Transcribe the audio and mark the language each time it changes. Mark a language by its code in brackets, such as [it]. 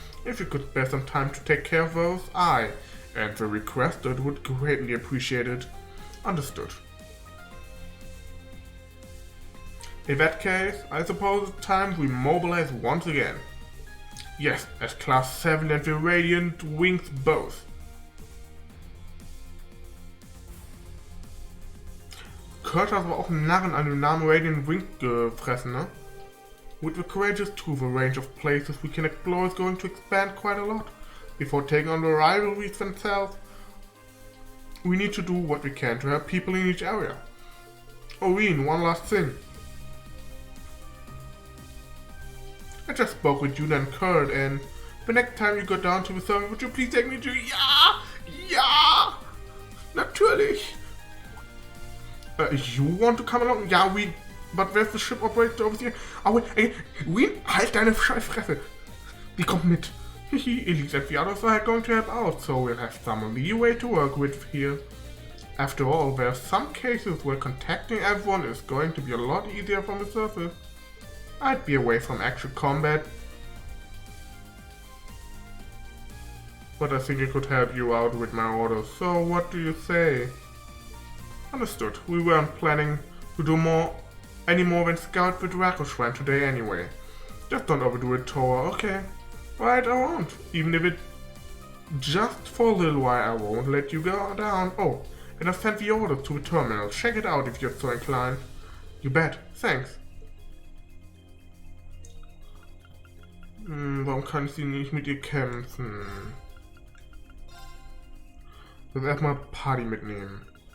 [en] If you could spare some time to take care of those, I and the requested would greatly appreciate it. Understood. In that case, I suppose it's time we mobilize once again. Yes, as Class 7 and the Radiant Wings both. [de] Kurt hat aber auch einen Narren an den Namen Radiant Wings gefressen, ne? [en] With the Courageous 2, the range of places we can explore is going to expand quite a lot. Before taking on the rivalries themselves, We need to do what we can to help people in each area. Oh, Ian, one last thing. I just spoke with Juna and Kurt, and the next time you go down to the server, would you please take me to... [de] Ja! Ja! Natürlich! [en] You want to come along? Yeah, we... But where's the ship operator over here? [de] Oh, wait, Wien, halt deine Scheißfresse! Die kommt mit. [en] Elite and the others are going to help out, so we'll have some leeway to work with here. After all, there are some cases where contacting everyone is going to be a lot easier from the surface. I'd be away from actual combat, but I think I could help you out with my orders, so what do you say? Understood. We weren't planning to do any more than scout the Draco Shrine today anyway. Just don't overdo it, Tora, okay? Right, I won't. Even if it just for a little while, I won't let you go down. Oh, and I've sent the orders to the terminal. Check it out if you're so inclined. You bet. Thanks. [de] Warum kann ich sie nicht mit ihr kämpfen? Ich muss erstmal Party mitnehmen.